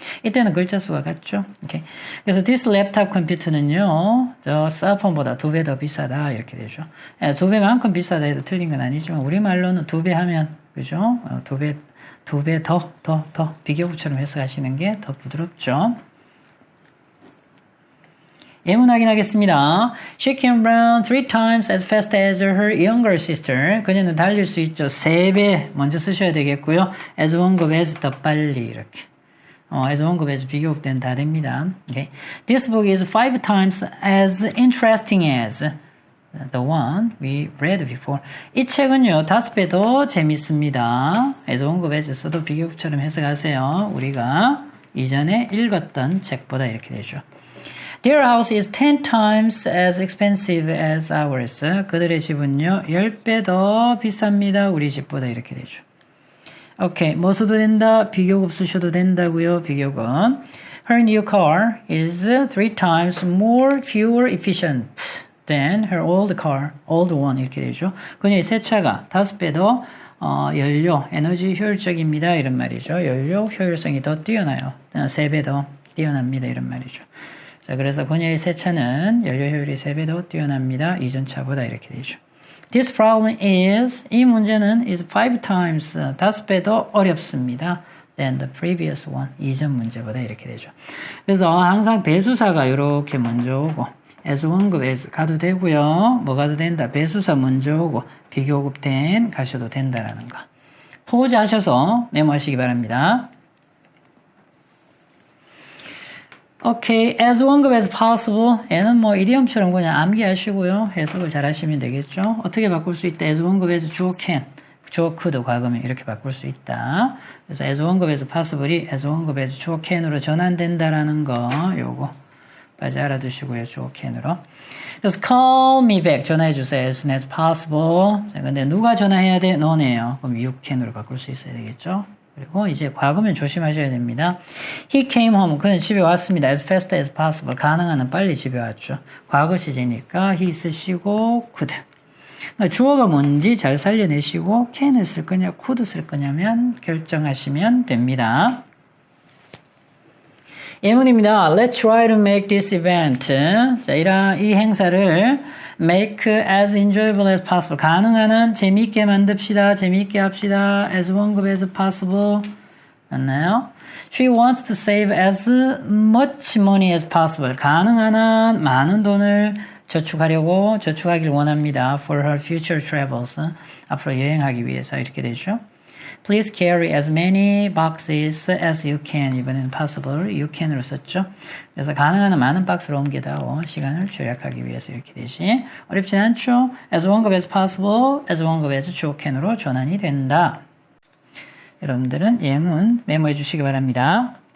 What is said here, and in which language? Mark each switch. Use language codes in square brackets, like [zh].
[ko] 이때는 글자 수가 같죠. 오케이. 그래서 [en] this laptop [ko] 컴퓨터는요, 저 셀폰보다 2배 더 비싸다 이렇게 되죠. 2배만큼 비싸다 해도 틀린 건 아니지만 우리 말로는 2배 하면 그죠? 2배 더 비교급처럼 해석하시는 게 더 부드럽죠. 예문 확인하겠습니다. [en] She can run 3 times as fast as her younger sister. [ko] 그녀는 달릴 수 있죠. 3배 먼저 쓰셔야 되겠고요. as 원급 as 더 빨리 이렇게. as 원급 as 비교급된 다 됩니다. [en] Okay. This book is 5 times as interesting as the one we read before. [ko] 이 책은요, 5배 더 재밌습니다. as 원급 as 써도 비교급처럼 해석하세요. 우리가 이전에 읽었던 책보다 이렇게 되죠. [en] Their house is 10 times as expensive as ours. [ko] 그들의 집은요, 10배 더 비쌉니다. 우리 집보다 이렇게 되죠. 오케이, 뭐 써도 된다? 비교급 쓰셔도 된다고요. 비교급. [en] Her new car is 3 times more fuel efficient than her old car, old one 이렇게 되죠. [ko] 그녀의 새 차가 5배 더 연료, 에너지 효율적입니다. 이런 말이죠. 연료 효율성이 더 뛰어나요. 3배 더 뛰어납니다. 이런 말이죠. 자, 그래서 그녀의 새 차는 연료 효율이 3배 더 뛰어납니다. 이전 차보다 이렇게 되죠. [en] This problem is, [ko] 이 문제는 [en] is 5 times, [ko] 5배 더 어렵습니다. [en] than the previous one, [ko] 이전 문제보다 이렇게 되죠. 그래서 항상 배수사가 이렇게 먼저 오고, as 원급 as 가도 되고요. 뭐 가도 된다? 배수사 먼저 오고, 비교급 then 가셔도 된다라는 거. 포즈 하셔서 메모하시기 바랍니다. [en] 오케이, as 원급 as possible. [ko] 얘는 뭐 이디엄처럼 그냥 암기하시고요. 해석을 잘 하시면 되겠죠. 어떻게 바꿀 수 있다? as 원급 as 주어 can, 주어 could 과거면 이렇게 바꿀 수 있다. 그래서 as 원급 as possible이 as 원급 as 주어 can으로 전환된다라는 거, 요거까지 알아두시고요. 주어 can으로. 그래서 [en] call me back, [ko] 전화해 주세요. [en] as soon as possible. [ko] 자, 근데 누가 전화해야 돼? 너네요. 그럼 [en] you can [ko] 으로 바꿀 수 있어야 되겠죠. 그리고 이제 과거면 조심하셔야 됩니다. [en] He came home. [ko] 그는 집에 왔습니다. [en] As fast as possible. [ko] 가능한 한 빨리 집에 왔죠. 과거 시제니까 he 쓰시고 could. 그러니까 주어가 뭔지 잘 살려내시고 can을 쓸 거냐 could 쓸 거냐면 결정하시면 됩니다. 예문입니다. [en] Let's try to make this event. [ko] 자, 이 행사를 [en] make as enjoyable as possible. [ko] 가능한 한 재미있게 만듭시다. 재미있게 합시다. [en] as 원급 as possible. [ko] 맞나요? [en] She wants to save as much money as possible. [ko] 가능한 한 많은 돈을 저축하길 원합니다. [en] for her future travels. [ko] 앞으로 여행하기 위해서 이렇게 되죠. [en] Please carry as many boxes as you can. [ko] 이번에는 possible, [en] you can [ko] 으로 썼죠. 그래서 가능한 한 많은 박스를 옮기다오. 시간을 절약하기 위해서 이렇게 되지. 어렵진 않죠? as 원급 as possible, as 원급 as 주어 can으로 전환이 된다. 여러분들은 예문 메모해 주시기 바랍니다.